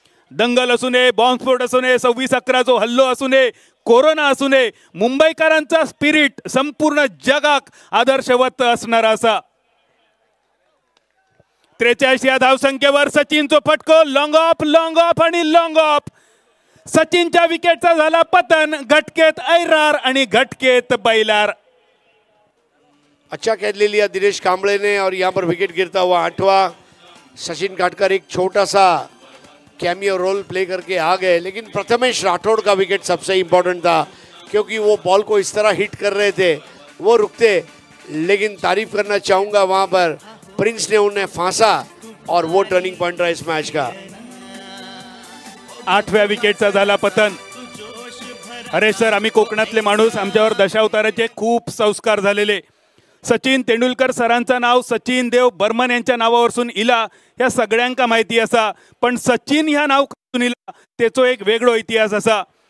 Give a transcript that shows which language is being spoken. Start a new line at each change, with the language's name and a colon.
Marathi: दंगल असू नये, बॉम्बस्फोट असू नये, 26/11 जो हल्लो असू नये, कोरोना असू नये, मुंबईकरांचा स्पिरिट संपूर्ण जगाक आदर्शवत असणार असा. 43 या धावसंख्येवर सचिनचो फटको. लॉंग ऑफ आणि लॉंग ऑफ. सचिनच्या विकेटचा झाला पतन. घटकेत ऐरार आणि घटकेत बैलार.
Hindi: अच्छा कैच ले लिया दिनेश कांबळे ने और यहाँ पर विकेट गिरता हुआ 8वां. सचिन काटकर एक छोटा सा कैमियो रोल प्ले करके आ गए, लेकिन प्रथमेश राठौड़ का विकेट सबसे इम्पोर्टेंट था, क्योंकि वो बॉल को इस तरह हिट कर रहे थे, वो रुकते. लेकिन तारीफ करना चाहूँगा वहाँ पर प्रिंस ने उन्हें फांसा और वो टर्निंग पॉइंट रहा इस मैच का.
Marathi: 8व्या विकेटचा झाला पतन. अरे सर, आम्ही कोकणातले माणूस, आमच्यावर दशावताराचे खूप संस्कार झालेले. सचिन तेंडुलकर सरांचं नाव सचिन देव बर्मन यांच्या नावावरून इला, ह्या सगळ्यांका माहिती असा. पण सचिन ह्या नाव करून इला त्याचो एक वेगळो इतिहास असा.